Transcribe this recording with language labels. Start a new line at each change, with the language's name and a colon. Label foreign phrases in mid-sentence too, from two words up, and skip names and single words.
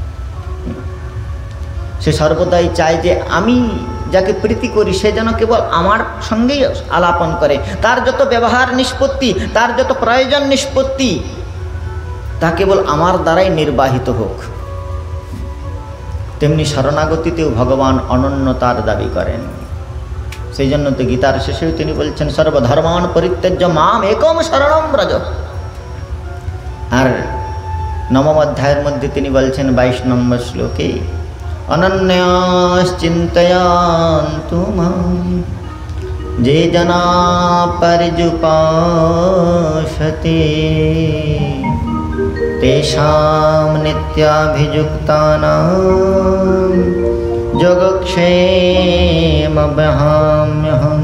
Bangla: সে সর্বদাই চায় যে আমি যাকে প্রীতি করি সে যেন কেবল আমার সঙ্গেই আলাপন করে, তার যত ব্যবহার নিষ্পত্তি, তার যত প্রয়োজন নিষ্পত্তি তা কেবল আমার দ্বারাই নির্বাহিত হোক। তেমনি শরণাগতিতেও ভগবান অনন্যতার দাবি করেন। সেই জন্য তো গীতার শেষেও তিনি বলছেন
Sanskrit: সর্বধর্মান পরিত্যাজ্য মাম একম শরণম ব্রজ।
Bangla: আর নবম অধ্যায়ের মধ্যে তিনি বলছেন 22 নম্বর শ্লোকে
Sanskrit: অনন্যাশ্চিন্তয়ন্তু মাম যে জনা পর্যুপাসতে তেষাং নিত্যাভিযুক্তানাং যোগক্ষেমবহাম্যহম।